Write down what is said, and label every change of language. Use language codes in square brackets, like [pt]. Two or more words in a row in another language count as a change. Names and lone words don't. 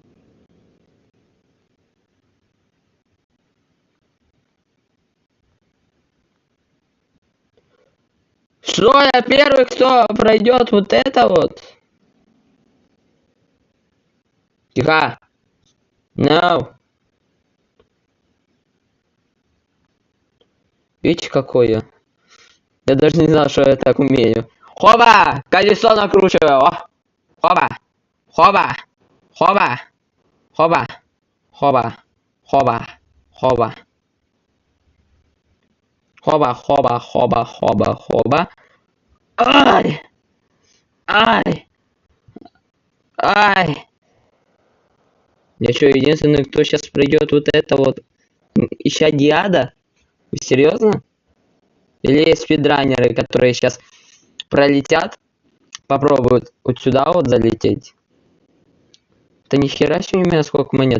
[ru] Что, я первый, кто пройдет вот это вот? Тихо. No. Видите, какой я? Я даже не знал, что я так умею. Хоба! Колесо накручиваю. О! Хоба! Хоба! Хоба! Хоба! Хоба! Хоба! Хоба! Хоба! Хоба! Хоба! Хоба! Хоба! Ай! Ай! Ай! Я что, единственный, кто сейчас придет вот это вот... Ища Диада? Вы серьезно? Или есть спидранеры, которые сейчас пролетят, попробуют вот сюда вот залететь? Да нихера себе у меня сколько монет.